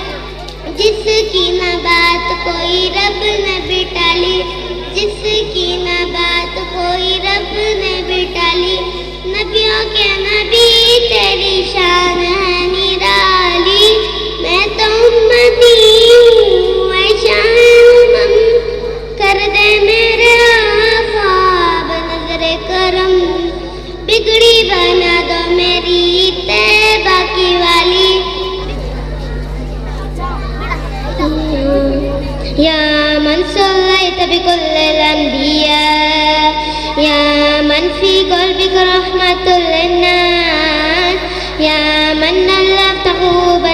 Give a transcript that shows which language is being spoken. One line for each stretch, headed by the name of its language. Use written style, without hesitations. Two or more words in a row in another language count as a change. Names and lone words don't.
Urdu: جس کی نہ بات کوئی رب نے بھی ٹالی، جس کی نہ بات کوئی رب نے بھی ٹالی، نبیوں کے نبی تیری شان ہے نرالی، میں تو امتی ہوں اے شاہ امم، کر دے میرے خواب نظر کرم، بگڑی بنا دو میری طیبہ کی والی،
Arabic: یا من صلیت بکل الانبیاء، یا من فی قلبک رحمت للناس، یا من نلبت حبا